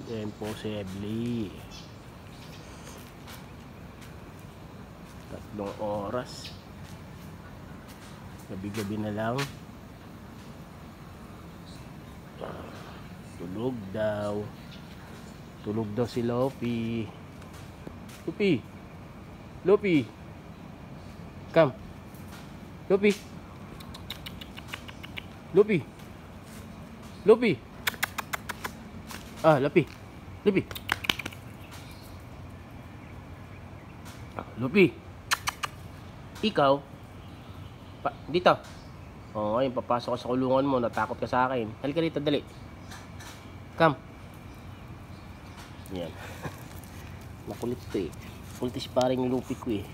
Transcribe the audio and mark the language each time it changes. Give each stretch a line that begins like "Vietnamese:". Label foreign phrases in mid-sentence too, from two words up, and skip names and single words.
Filipino: Impossible. 3 oras. Gabi-gabi na lang. Tulog daw. Tulog daw si Lupi. Lupi. Lupi. Come. Lupi. Lupi. Lupi. Ah, Lupi. Lupi. Lupi. Ikaw dito. Oo, ngayon papasok ka sa kulungan mo. Natakot ka sa akin. Halika dito, dali. Come. Yan. Makulit to eh. Kultis paring Lupi ko eh.